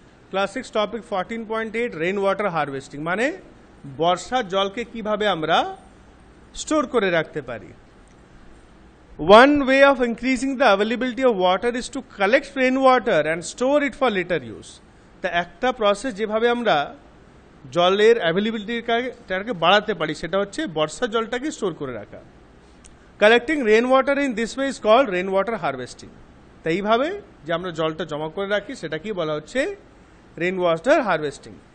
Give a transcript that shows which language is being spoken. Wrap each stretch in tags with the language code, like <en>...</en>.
<bn>Class 6 topic 14.8 rain water harvesting মানে বর্ষার জলকে কিভাবে আমরা স্টোর করে রাখতে পারি।</bn> <en>One way of increasing the availability of water is to collect rainwater and store it for later use.</en> <bn>তা একটা প্রসেস যেভাবে আমরা জলের অ্যাভেলেবিলিটিটাকে বাড়াতে পারি সেটা হচ্ছে বর্ষার জলটাকে স্টোর করে রাখা।</bn> <en>Collecting rain water in this way is called rain water harvesting.</en> <bn>তাই এইভাবে যে আমরা জলটা জমা করে রাখি সেটাকেই বলা হচ্ছে রেন ওয়াটার হারভেস্টিং।</bn>